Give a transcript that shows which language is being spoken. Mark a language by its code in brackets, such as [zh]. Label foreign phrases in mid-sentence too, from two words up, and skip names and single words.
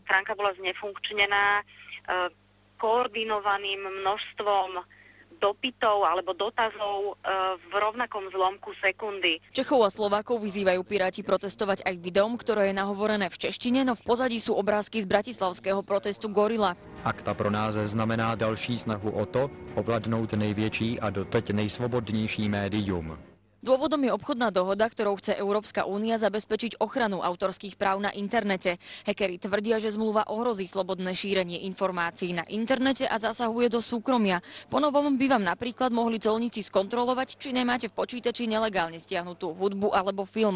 [sk] Stránka bola znefunkčnená koordinovaným množstvom dopytov alebo dotazov v rovnakom zlomku sekundy. Čechov a Slovákov vyzývajú piráti protestovať aj videom, ktoré je nahovorené v češtine, no v pozadí sú obrázky z bratislavského protestu Gorila. [cs] Akta pro nás znamená další snahu o to, ovládnout největší a doteď nejsvobodnější médium. [sk] Dôvodom je obchodná dohoda, ktorou chce Európska únia zabezpečiť ochranu autorských práv na internete. Hackeri tvrdia, že zmluva ohrozí slobodné šírenie informácií na internete a zasahuje do súkromia. Po novom by vám napríklad mohli colníci skontrolovať, či nemáte v počítači nelegálne stiahnutú hudbu alebo film.